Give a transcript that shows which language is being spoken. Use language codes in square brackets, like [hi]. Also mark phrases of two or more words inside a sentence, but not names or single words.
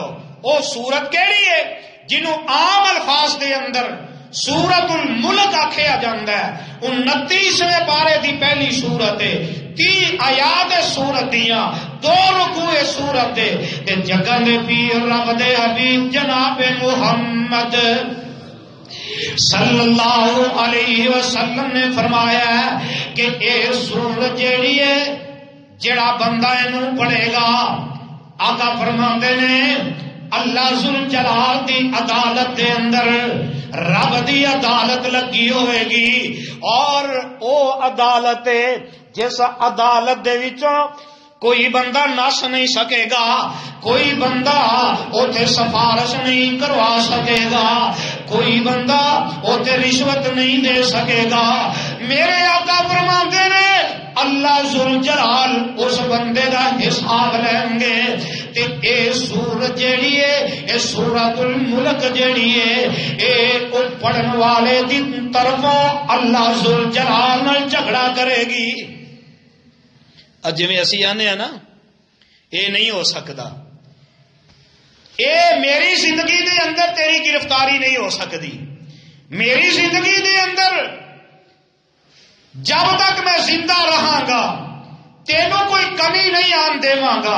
[pa] وہ سورت کیڑی ہے جنہوں عام الفاظ دے اندر سورت الملک آکھیا جاندا ہے، 29ویں پارے دی پہلی سورت ہے، 30 آیات سورت دیاں، 2 رکوع سورت دے تے جگہ دے پیر رب دے حبیب جناب محمد [ar] صلی اللہ علیہ وسلم [pa] نے فرمایا کہ اے سورت جیڑی ہے جڑا بندہ اینوں پڑھے گا، آقا فرماندے نے اللہ ذوالجلال دی عدالت دے اندر رب دی عدالت لگی ہوئے گی، اور او عدالت جس عدالت دے وچوں کوئی بندہ نس نہیں سکے گا، کوئی بندہ اوتھے سفارش نہیں کروا سکے گا، کوئی بندہ اوتھے رشوت نہیں دے سکے گا۔ میرے آقا فرماندے نے اللہ ذوالجلال اس بندے دا حساب لیں گے تے اے سورت جیڑی ہے، اے سورۃ الملک جیڑی ہے، اے او پڑھن والے دی طرفوں اللہ ذوالجلال نال جھگڑا کرے گی۔ جی اسی آنے ہیں نا اے نہیں ہو سکتا، اے میری زندگی دے اندر تیری گرفتاری نہیں ہو سکتی، میری زندگی دے اندر جب تک میں زندہ رہاں گا تینوں کوئی کمی نہیں آن دیواں گا۔